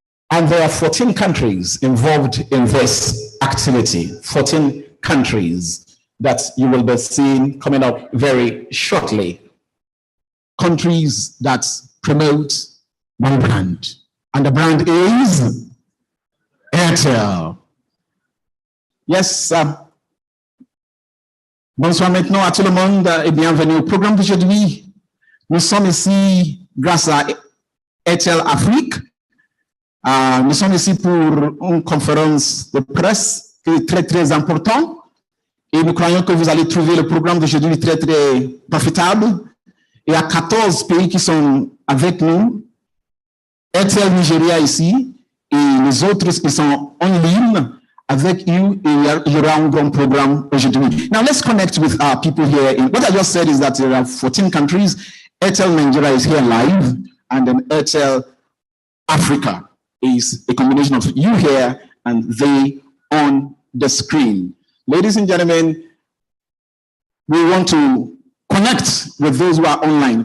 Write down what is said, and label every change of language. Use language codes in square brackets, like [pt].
[en] And there are 14 countries involved in this activity, 14 countries that you will be seeing coming up very shortly. Countries that promote one brand, and the brand is Airtel. [fr] Yes, bonsoir maintenant à tout le monde et bienvenue au programme d'aujourd'hui. Nous sommes ici grâce à Airtel Afrique. Nous sommes ici pour une conférence de presse qui est très, très importante. Et nous croyons que vous allez trouver le programme d'aujourd'hui très, très profitable. Il y a 14 pays qui sont avec nous. Airtel Nigeria ici. Et les autres qui sont en ligne avec you. Et il y aura un grand programme aujourd'hui. [en] Now let's connect with our people here. What I just said is that there are 14 countries. Airtel Nigeria is here live. And then Airtel Africa is a combination of you here and they on the screen. Ladies and gentlemen, we want to connect with those who are online.